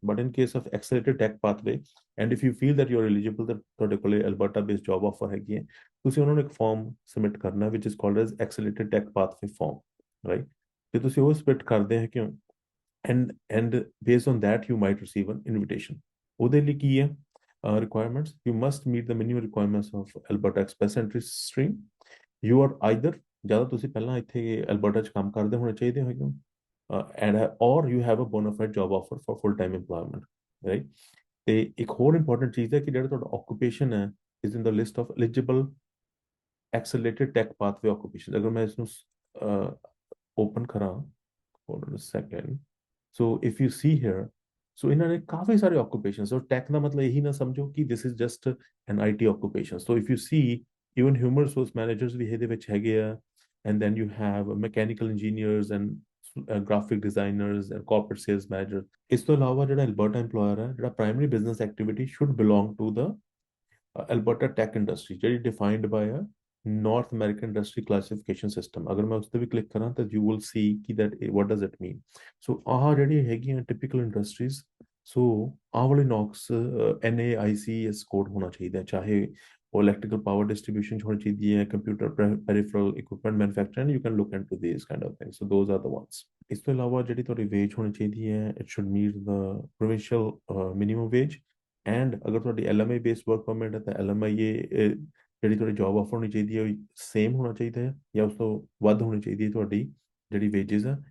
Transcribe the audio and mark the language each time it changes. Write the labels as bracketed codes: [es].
[en] but in case of accelerated tech pathway and if you feel that you are eligible, [pa] ਤਾਂ ਤੁਹਾਡੇ ਕੋਲੇ Alberta based job offer ਹੈਗੀ ਹੈ, ਤੁਸੀਂ ਉਹਨਾਂ ਨੂੰ ਇੱਕ ਫਾਰਮ ਸਬਮਿਟ ਕਰਨਾ [en] Which is called as accelerated tech pathway form, right. [pa] ਤੇ ਤੁਸੀਂ ਉਹ ਸਬਮਿਟ ਕਰਦੇ ਹੈ ਕਿਉਂ, [en] and based on that you might receive an invitation. [pa] ਉਹਦੇ ਲਈ ਕੀ ਹੈ requirements? [en] You must meet the minimum requirements of Alberta Express Entry stream. You are either [pa] ਜ਼ਿਆਦਾ ਤੁਸੀਂ ਪਹਿਲਾਂ ਇੱਥੇ ਅਲਬਰਟਾ 'ਚ ਕੰਮ ਕਰਦੇ ਹੋਣੇ ਚਾਹੀਦੇ ਹੋ, [en] and or you have a bona fide job offer for full time employment, right? [pa] ਤੇ ਇੱਕ ਹੋਰ ਇੰਪੋਰਟੈਂਟ ਚੀਜ਼ ਹੈ ਕਿ ਜਿਹੜਾ ਤੁਹਾਡਾ occupation ਹੈ [en] is in the list of eligible accelerated tech pathway occupations. [pa] ਅਗਰ ਮੈਂ ਇਸਨੂੰ open ਕਰਾਂ, [en] hold on a second. So if you see here, so ਇਹਨਾਂ ਨੇ ਕਾਫੀ ਸਾਰੇ occupations, so tech [pa] ਦਾ ਮਤਲਬ ਇਹੀ ਨਾ ਸਮਝੋ ਕਿ [en] this is just an IT occupation. So if you see even human resource managers [pa] ਵੀ ਇਹਦੇ ਵਿੱਚ ਹੈਗੇ ਆ, [en] and then you have mechanical engineers and graphic designers and corporate sales managers. [pa] ਇਸ ਤੋਂ ਇਲਾਵਾ ਜਿਹੜਾ ਅਲਬਰਟਾ employer ਹੈ, [en] ਜਿਹੜਾ primary business activity should belong to the Alberta tech industry, ਜਿਹੜੀ defined by a North American Industry Classification System. [pa] ਅਗਰ ਮੈਂ ਉਸ ਤੇ ਵੀ ਕਲਿੱਕ ਕਰਾਂ ਤਾਂ you will see ਕਿ [en] that what does it mean. So ਆਹ ਜਿਹੜੀ ਹੈਗੀਆਂ typical industries, so [pa] ਆਹ ਵਾਲੇ ਨੌਕਸ NAICS ਕੋਡ ਹੋਣਾ ਚਾਹੀਦਾ, [en] ਚਾਹੇ ਉਹ electrical power distribution 'ਚ ਹੋਣੀ ਚਾਹੀਦੀ ਹੈ, computer peripheral equipment manufacturing, you can look into these kind of things. So those are the ones. [pa] ਇਸ ਤੋਂ ਇਲਾਵਾ ਜਿਹੜੀ ਤੁਹਾਡੀ ਵੇਜ ਹੋਣੀ ਚਾਹੀਦੀ ਹੈ, [en] it should meet the provincial minimum wage. [pa] And ਅਗਰ ਤੁਹਾਡੀ LMI ਬੇਸਡ ਵਰਕ ਪਰਮਿਟ ਹੈ ਤਾਂ LMIA ਜਿਹੜੀ ਤੁਹਾਡੀ ਜੌਬ ਆਫਰ ਹੋਣੀ ਚਾਹੀਦੀ ਹੈ ਸੇਮ ਹੋਣਾ ਚਾਹੀਦਾ ਹੈ ਜਾਂ ਉਸ ਤੋਂ ਵੱਧ ਹੋਣੀ ਚਾਹੀਦੀ ਹੈ ਤੁਹਾਡੀ ਜਿਹੜੀ ਵੇਜਸ ਹੈ।